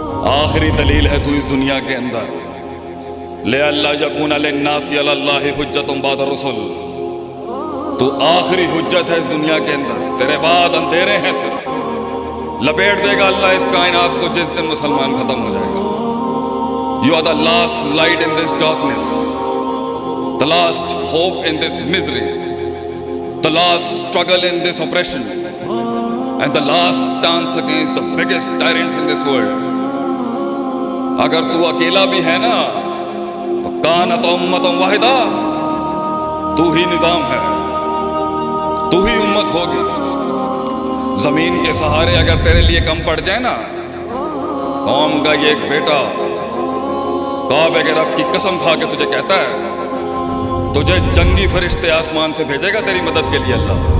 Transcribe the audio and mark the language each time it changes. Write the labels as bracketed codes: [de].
[ur] آخری دلیل ہے تو اس دنیا کے اندر. [ar] لِأَلَّا يَكُونَ لِلنَّاسِ عَلَى اللَّهِ حُجَّةٌ بَعْدَ الرُّسُلِ. [ur] تو آخری حجت ہے اس دنیا کے اندر. تیرے بعد اندھیرے ہیں صرف. لپیٹ دے گا اللہ اس کائنات کو جس دن مسلمان ختم ہو جائے گا. [en] You are the last light in this darkness, the last hope in this misery, the last struggle in this oppression, and the last stance against the biggest tyrants in this world. [ur] اگر تو اکیلا بھی ہے نا تو [ar] کانت امت واحدہ، [ur] تو ہی نظام ہے، تو ہی امت ہوگی. زمین کے سہارے اگر تیرے لیے کم پڑ جائے نا، قوم کا یہ ایک بیٹا کعبے کے رب کی قسم کھا کے تجھے کہتا ہے تجھے جنگی فرشتے آسمان سے بھیجے گا تیری مدد کے لیے اللہ.